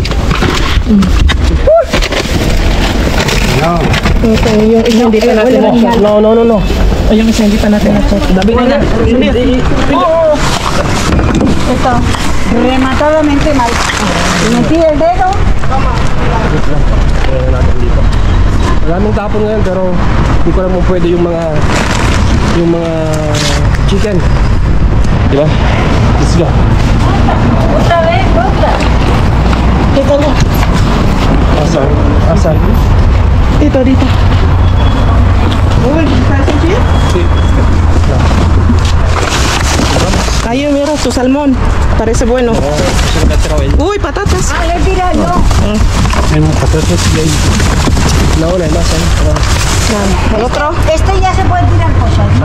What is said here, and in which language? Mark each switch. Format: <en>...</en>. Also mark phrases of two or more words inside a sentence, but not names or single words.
<es>No. No. Oye, me sentí para hacer David, Está rematadamente mal. Metí el dedo.</es> <tl>Maraming tapon ngayon pero hindi ko naman pwede yung mga chicken. Di ba?</tl> <en>Let's go.</en> <es>Otra vez, otra.</es> <tl>Asan? Dito. Uy,</tl> <es>¿sabes aquí? Sí. Ahí mira su salmón. Parece bueno. Uy, patatas. Ah, le tira yo. Hay más patatas y hay. No, hay más ahí. El otro. Este ya se puede tirar cosas, ¿no?</es>